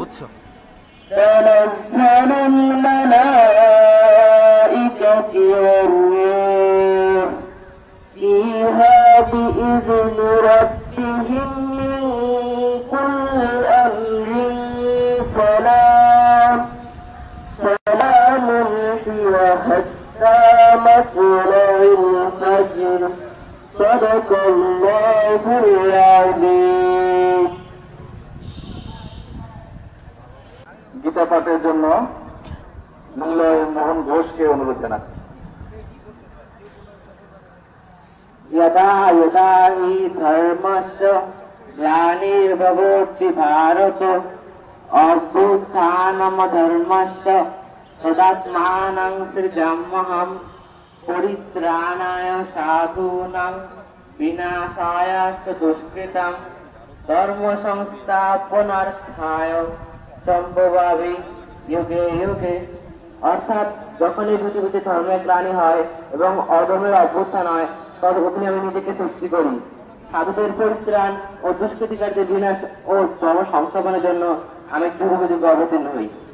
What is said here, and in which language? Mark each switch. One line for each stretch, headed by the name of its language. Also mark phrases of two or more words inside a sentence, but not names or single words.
Arabic: تنزل الملائكة والروح فيها بإذن ربهم من كل أمر سلام هي حتى مطلع الفجر صدق الله العظيم।
Bangla: গীতা পাঠের জন্য মোহন ঘোষকে অনুরোধ জানাচ্ছি।
Sanskrit: यदा यदा हि धर्मस्य ग्लानिर्भवति भारत अभ्युत्थानमधर्मस्य तदात्मानं सृजाम्यहं परित्राणाय साधूनां विनाशाय च दुष्कृतं धर्म संस्थापनार्थाय সম্ভবামি যুগে যুগে।
Bangla: অর্থাৎ যখনই পৃথিবীতে ধর্মের গ্লানি হয় এবং অধর্মের অভ্যুত্থান হয় তখনই আমি নিজেকে সৃষ্টি করি সাধুদের পরিত্রাণ ও দুষ্কৃতিকারীদের বিনাশ ও ধর্ম সংস্থাপনের জন্য আমি যুগে যুগে অবতীর্ণ হই।